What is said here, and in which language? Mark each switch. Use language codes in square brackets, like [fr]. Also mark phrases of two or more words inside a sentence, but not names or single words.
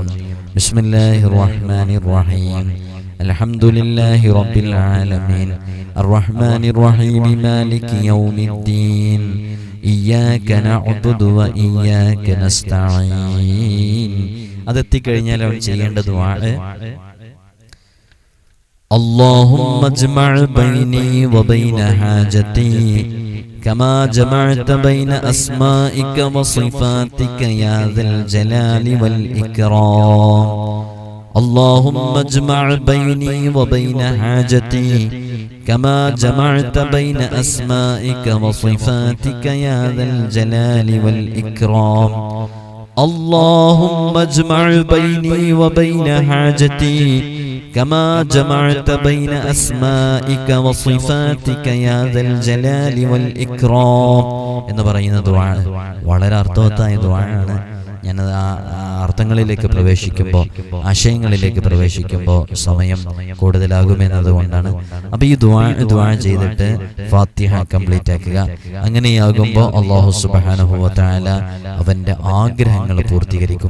[ar] بسم الله الرحمن الرحيم. الحمد لله رب العالمين الرحمن الرحيم مالك يوم الدين إياك نعبد وإياك نستعين. [ml] അതെത്തിക്കഴിഞ്ഞാൽ അവൻ ചെയ്യേണ്ട ദുആ [ar] اللهم اجمع بيني وبين حاجتي كما جمعت بين أسمائك وصفاتك يا ذا الجلال والإكرام. اللهم اجمع بيني وبين حاجتي كما جمعت بين أسمائك وصفاتك يا ذا الجلال والإكرام. اللهم اجمع بيني وبين حاجتي كما جمعت بين أسمائك وصفاتك يا ذا الجلال والإكرام [ml] എന്ന് പറയുന്ന ദുആ വളരെ അർത്ഥവത്തായ ദുആയാണ്. ഞാനത് അർത്ഥങ്ങളിലേക്ക് പ്രവേശിക്കുമ്പോൾ, ആശയങ്ങളിലേക്ക് പ്രവേശിക്കുമ്പോൾ സമയം കൂടുതലാകുമെന്നതുകൊണ്ടാണ്. അപ്പൊ ഈ ദുആ ചെയ്തിട്ട് ഫാത്തിഹ കംപ്ലീറ്റ് ആക്കുക. അങ്ങനെയാകുമ്പോൾ [ar] الله سبحانه وتعالى [ml] അവന്റെ ആഗ്രഹങ്ങൾ പൂർത്തീകരിക്കും.